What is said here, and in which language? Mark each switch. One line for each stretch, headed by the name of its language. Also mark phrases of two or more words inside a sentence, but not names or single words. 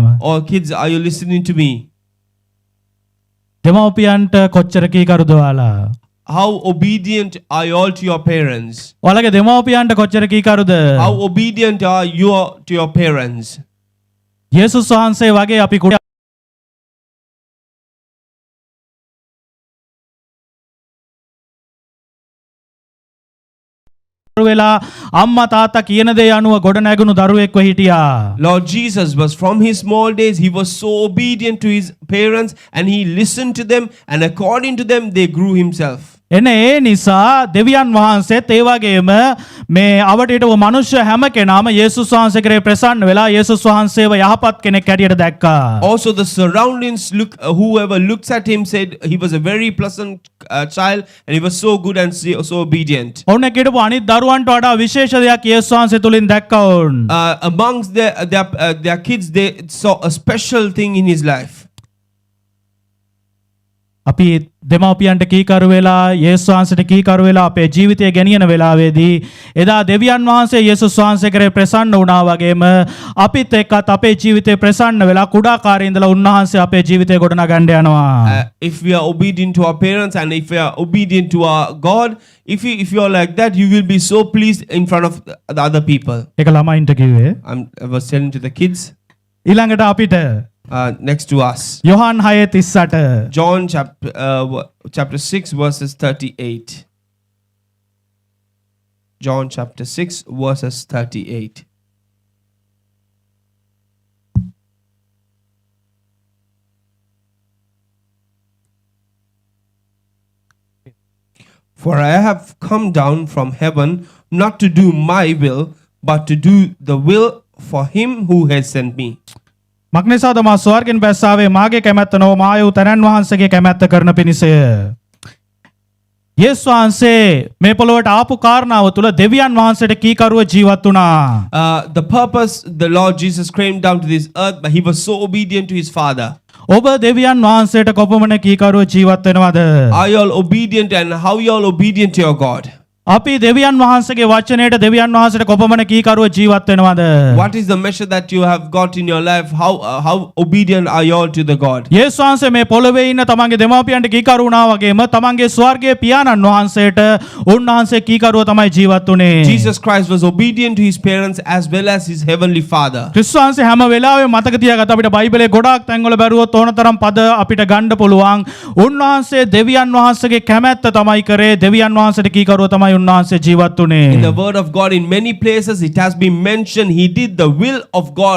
English: All kids, are you listening to me?
Sinhala: දෙමව්පියන්ට කොච්චර කීකරුද ඔයාලා?
English: How obedient are you all to your parents?
Sinhala: ඔයාලගේ දෙමව්පියන්ට කොච්චර කීකරුද?
English: How obedient are you to your parents?
Sinhala: යේසුස් වහන්සේ වගේ අපි කුඩා වෙලා අම්මා තාත්තා කියන දේ අනුව ගොඩ නැගුණු දරුවෙක්ව හිටියා.
English: Lord Jesus was from his small days, he was so obedient to his parents and he listened to them and according to them they grew himself.
Sinhala: එනේ ඒ නිසා දෙවියන් වහන්සේත් ඒ වගේම මේ අවටිටව මනුෂ්‍ය හැම කෙනාම යේසුස් වහන්සේ කරේ ප්‍රසන්න වෙලා යේසුස් වහන්සේව යහපත් කෙනෙක් හැටියට දැක්කා.
English: Also the surroundings whoever looks at him said he was a very pleasant child and he was so good and so obedient.
Sinhala: ඔන්න කිටපු අනිත් දරුවන්ට වඩා විශේෂ දෙයක් යේසුස් වහන්සේ තුලින් දැක්කා වුන්.
English: Amongst their kids they saw a special thing in his life.
Sinhala: අපි දෙමව්පියන්ට කීකරු වෙලා යේසුස් වහන්සේට කීකරු වෙලා අපේ ජීවිතය ගෙනියන වෙලාවේදී එදා දෙවියන් වහන්සේ යේසුස් වහන්සේ කරේ ප්‍රසන්න වුණා වගේම අපිත් එක්කත් අපේ ජීවිතේ ප්‍රසන්න වෙලා කුඩා කාර්යය ඉඳලා උන්වහන්සේ අපේ ජීවිතය ගොඩනගන්න යනවා.
English: If we are obedient to our parents and if we are obedient to our God, if you are like that, you will be so pleased in front of the other people.
Sinhala: ඒක ළමයින්ට කිව්වේ.
English: I was telling to the kids.
Sinhala: ඊළඟට අපිට
English: next to us.
Sinhala: යොහන් 6:38
English: John chapter 6 verses 38. John chapter 6 verses 38. For I have come down from heaven not to do my will, but to do the will for him who has sent me.
Sinhala: මක්නිසාද මා ස්වර්ගෙන් බැස්සාවේ මාගේ කැමැත්ත නොව මාය වූ තනන් වහන්සේගේ කැමැත්ත කරන පිණිසය. යේසුස් වහන්සේ මේ පොළොවට ආපු කාරණාව තුල දෙවියන් වහන්සේට කීකරුව ජීවත් වුණා.
English: The purpose the Lord Jesus came down to this earth, but he was so obedient to his Father.
Sinhala: ඔබ දෙවියන් වහන්සේට කොපමණ කීකරුව ජීවත් වෙනවද?
English: Are you all obedient and how you all obedient to your God?
Sinhala: අපි දෙවියන් වහන්සේගේ වචනයට දෙවියන් වහන්සේට කොපමණ කීකරුව ජීවත් වෙනවද?
English: What is the measure that you have got in your life? How obedient are you all to the God?
Sinhala: යේසුස් වහන්සේ මේ පොළොවේ ඉන්න තමන්ගේ දෙමාපියන්ට කීකරු වුණා වගේම තමන්ගේ ස්වර්ගීය පියාණන් වහන්සේට උන්වහන්සේ කීකරුව තමයි ජීවත් වුනේ.
English: Jesus Christ was obedient to his parents as well as his heavenly Father.
Sinhala: ක්‍රිස්තුස් වහන්සේ හැම වෙලාවෙම මතක තියාගත්ත අපිට බයිබලයේ ගොඩාක් තැන්වල බැලුවොත් ඕනතරම් පද අපිට ගන්න පුළුවන්. උන්වහන්සේ දෙවියන් වහන්සේගේ කැමැත්ත තමයි කරේ. දෙවියන් වහන්සේට කීකරුව තමයි උන්වහන්සේ ජීවත් වුනේ.
English: In the word of God, in many places it has been mentioned he did the will of God.